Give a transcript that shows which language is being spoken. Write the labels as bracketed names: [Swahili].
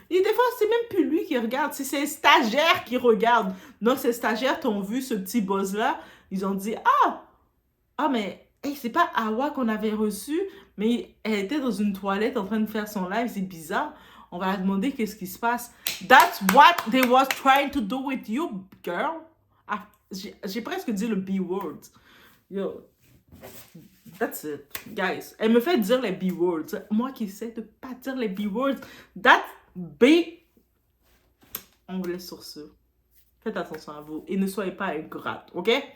[French] Et des fois, c'est même plus lui qui regarde, c'est ses stagiaires qui regardent. Donc, ces stagiaires t'ont vu ce petit buzz-là. Ils ont dit, mais hey, c'est pas Awa qu'on avait reçu, mais elle était dans une toilette en train de faire son live, c'est bizarre. On va la demander qu'est-ce qui se passe. [English] That's what they was trying to do with you, girl. [French] J'ai presque dit le B-word. [English] Yo, that's it, guys. [French] Elle me fait dire les B-words. Moi qui sais de pas dire les B-words. That B... On vous laisse sur ce. Faites attention à vous et ne soyez pas ingrate, ok?